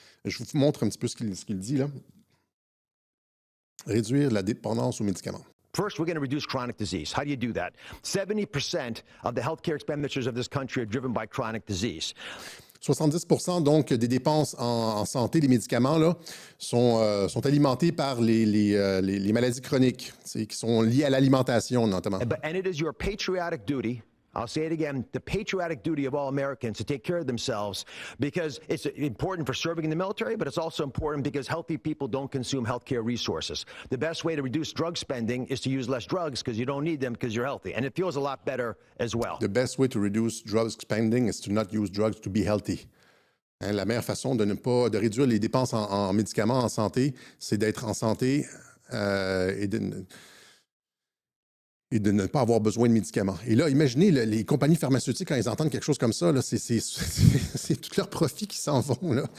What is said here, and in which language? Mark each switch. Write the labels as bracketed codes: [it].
[fr] Je vous montre un petit peu ce qu'il dit là. Réduire la dépendance aux médicaments. [en] First, we're going to reduce chronic disease. How do you do that? 70% of the healthcare expenditures of this country are driven by chronic disease. [fr] 70% donc des dépenses en santé, les médicaments, là, sont alimentés par les maladies chroniques, qui sont liées à l'alimentation notamment. [en] And it is your patriotic duty, I'll say it again, the patriotic duty of all Americans to take care of themselves because it's important for serving in the military, but it's also important because healthy people don't consume healthcare resources. The best way to reduce drug spending is to use less drugs because you don't need them because you're healthy. And it feels a lot better as well. The best way to reduce drug spending is to not use drugs to be healthy. [fr] Hein, la meilleure façon de réduire les dépenses en médicaments en santé, c'est d'être en santé et de ne pas avoir besoin de médicaments. Et là, imaginez les compagnies pharmaceutiques, quand ils entendent quelque chose comme ça, c'est tout leur profit qui s'en vont. Là.